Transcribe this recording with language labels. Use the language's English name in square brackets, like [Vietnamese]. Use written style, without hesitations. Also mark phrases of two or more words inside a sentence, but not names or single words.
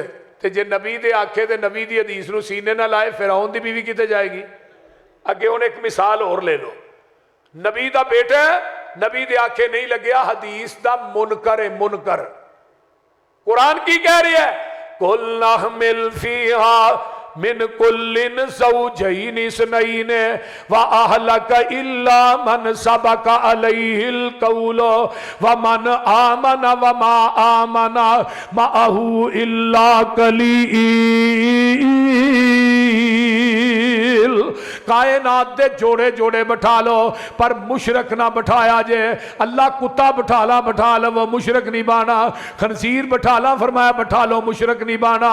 [Punjabi] تے جے نبی دے آکھے تے نبی دی حدیث نوں سینے نہ لائے، فرعون دی بیوی کتھے جائے گی? اگے ہن ایک مثال اور لے لو، نبی دا بیٹا نبی دے آکھے نہیں لگیا، حدیث دا منکر ہے، منکر. قرآن کی کہہ رہی ہے? [Arabic] قلنا احمل فيها من كل زوجين اثنين وأهلك إلا من سبق عليه القول ومن آمن وما آمن معه إلا قليل. [Punjabi] کائنات دے جوڑے جوڑے بیٹھا لو، پر مشرک نہ بیٹھایا جے. اللہ کتا بیٹھا لا، بیٹھا لو، وہ مشرک نہیں بانا. خنزیر بیٹھا لا، فرمایا بیٹھا لو، مشرک نہیں بانا.